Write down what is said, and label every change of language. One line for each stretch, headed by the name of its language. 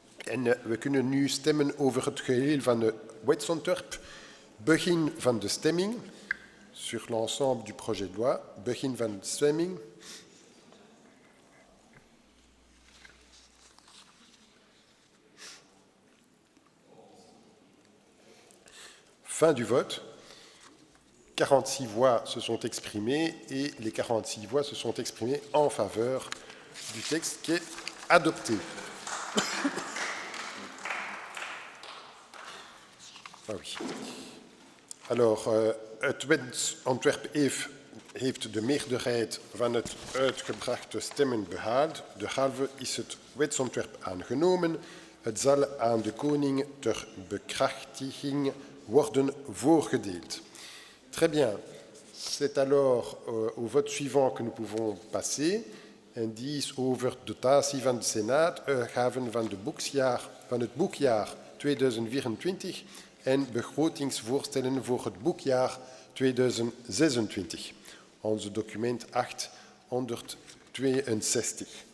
Dutch: En we kunnen nu stemmen over het geheel van het wetsontwerp. Begin van de stemming.
French: Sur l'ensemble du projet de loi.
Dutch: Begin van de stemming.
French: Fin du vote. 46 voix se sont exprimées et les 46 voix se sont exprimées en faveur du texte qui est adopté. Ah oui.
Dutch: Alors, het wetsontwerp heeft de meerderheid van het uitgebrachte stemmen behaald. Derhalve is het wetsontwerp aangenomen. Het zal aan de koning ter bekrachtiging worden voorgedeeld.
French: Très bien. C'est alors au vote suivant que nous pouvons passer.
Dutch: En die is over dotatie van de Senaat, uitgaven van het boekjaar 2024 en begrotingsvoorstellen voor het boekjaar 2026. Onze document 862.